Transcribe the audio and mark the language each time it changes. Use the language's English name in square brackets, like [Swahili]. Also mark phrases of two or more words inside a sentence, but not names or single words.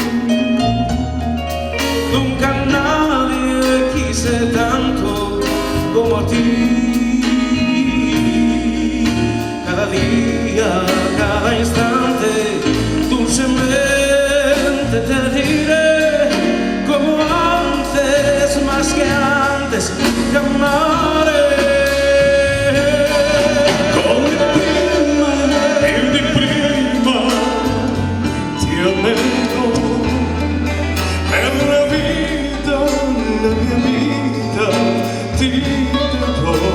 [Spanish] Nunca nadie quise tanto como a ti. Cada día, cada instante, dulcemente te diré, como antes, más que antes, te amaré. [Italian] Come prima e di prima ti amerò, per la mia vita ti darò.